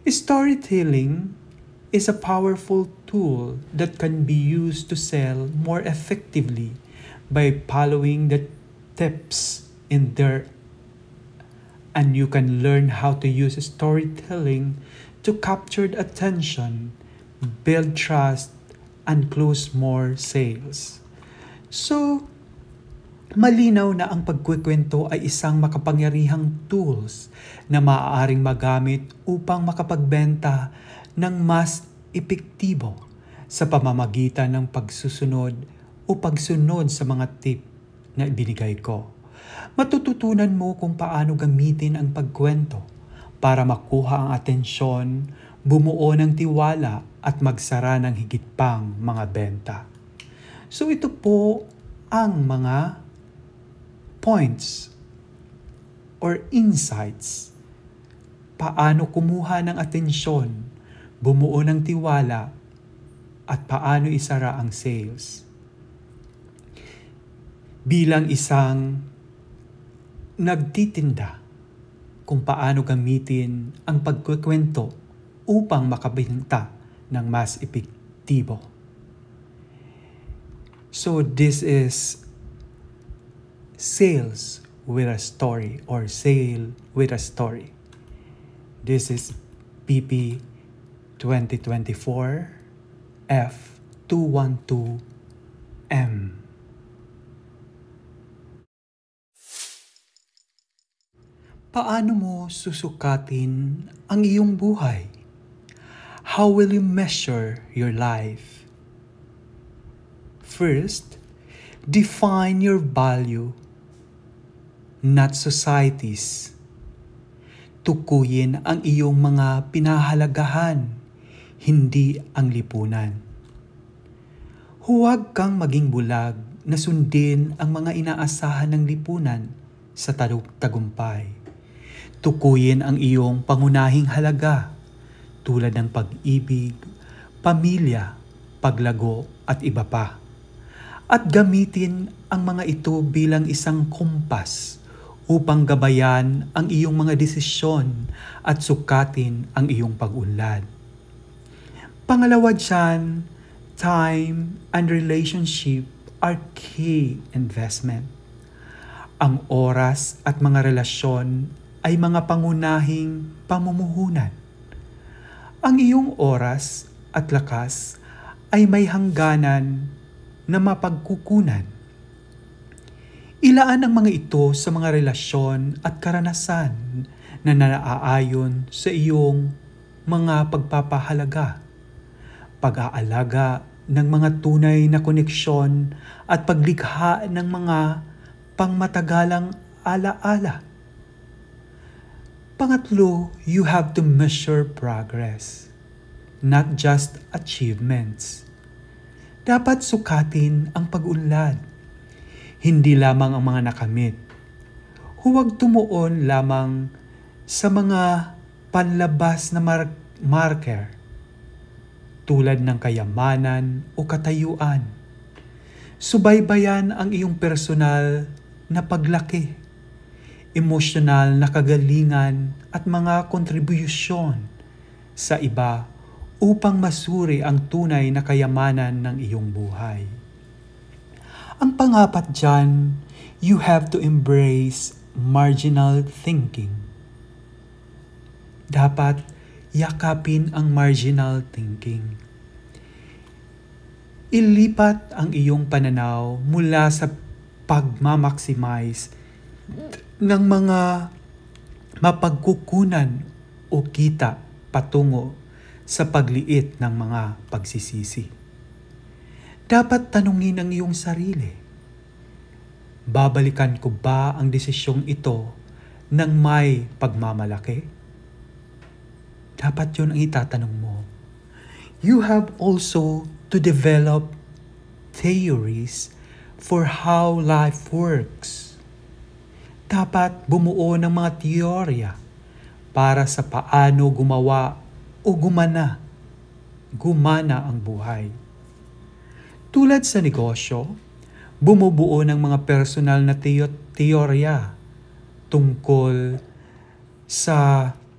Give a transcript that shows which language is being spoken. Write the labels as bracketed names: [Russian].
[English] Storytelling is a powerful tool that can be used to sell more effectively by following the tips in there, and you can learn how to use storytelling to capture the attention, build trust, and close more sales. So, [Filipino] Malinaw na ang pagkukwento ay isang makapangyarihang tools na maaaring magamit upang makapagbenta ng mas epektibo sa pamamagitan ng pagsusunod o pagsunod sa mga tip na ibinigay ko. Matututunan mo kung paano gamitin ang pagkwento para makuha ang atensyon, bumuo ng tiwala at magsara ng higit pang mga benta. So ito po ang mga [English] points or insights. [Filipino] Paano kumuha ng atensyon, bumuo ng tiwala, at paano isara ang sales. Bilang isang nagtitinda, kung paano gamitin ang pagkukwento upang makabenta ng mas epektibo. [English] So this is sales with a story or sale with a story. This is PP 2024 F212M. [Filipino] Paano mo susukatin ang iyong buhay? [English] How will you measure your life? First, define your value, not society's. [Filipino] Tukuyin ang iyong mga pinahalagahan, hindi ang lipunan. Huwag kang maging bulag na sundin ang mga inaasahan ng lipunan sa tagumpay. Tukuyin ang iyong pangunahing halaga tulad ng pag-ibig, pamilya, paglago at iba pa. At gamitin ang mga ito bilang isang kumpas upang gabayan ang iyong mga desisyon at sukatin ang iyong pag-unlad. Pangalawa dyan, [English] time and relationship are key investment. [Filipino] Ang oras at mga relasyon ay mga pangunahing pamumuhunan. Ang iyong oras at lakas ay may hangganan na mapagkukunan. Ilaan ang mga ito sa mga relasyon at karanasan na naaayon sa iyong mga pagpapahalaga, pag-aalaga ng mga tunay na koneksyon at paglikha ng mga pangmatagalang alaala. Pangatlo, [English] you have to measure progress, not just achievements. [Filipino] Dapat sukatin ang pag-unlad, hindi lamang ang mga nakamit. Huwag tumuon lamang sa mga panlabas na marker tulad ng kayamanan o katayuan. Subaybayan ang iyong personal na paglaki, emosyonal na kagalingan at mga kontribusyon sa iba upang masuri ang tunay na kayamanan ng iyong buhay. Ang pangapat dyan, [English] you have to embrace marginal thinking. [Filipino] Dapat yakapin ang marginal thinking. Ilipat ang iyong pananaw mula sa pagmamaximize ng mga mapagkukunan o kita patungo sa pagliit ng mga pagsisisi. Dapat tanungin ang iyong sarili, babalikan ko ba ang desisyong ito ng may pagmamalaki? Dapat yun ang itatanong mo. [English] You have also to develop theories for how life works. [Filipino] Dapat bumuo ng mga teorya para sa paano gumawa o gumana ang buhay. Tulad sa negosyo, bumubuo ng mga personal na teorya tungkol sa